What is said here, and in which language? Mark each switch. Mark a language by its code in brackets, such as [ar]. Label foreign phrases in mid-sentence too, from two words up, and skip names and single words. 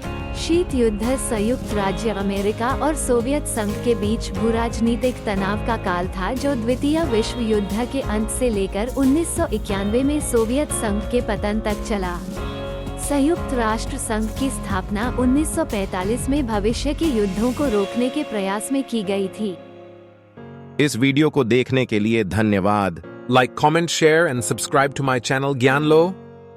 [hi] शीत युद्ध संयुक्त राज्य अमेरिका और सोवियत संघ के बीच भूराजनीतिक तनाव का काल था, जो द्वितीय विश्व युद्ध के अंत से लेकर 1991 में सोवियत संघ के पतन तक चला। संयुक्त राष्ट्र संघ की स्थापना 1945 में भविष्य के युद्धों को रोकने के प्रयास में की गई थी। इस वीडियो को देखने के लिए धन्यवाद। [en] Like, comment, share and subscribe to my channel Gyanlo.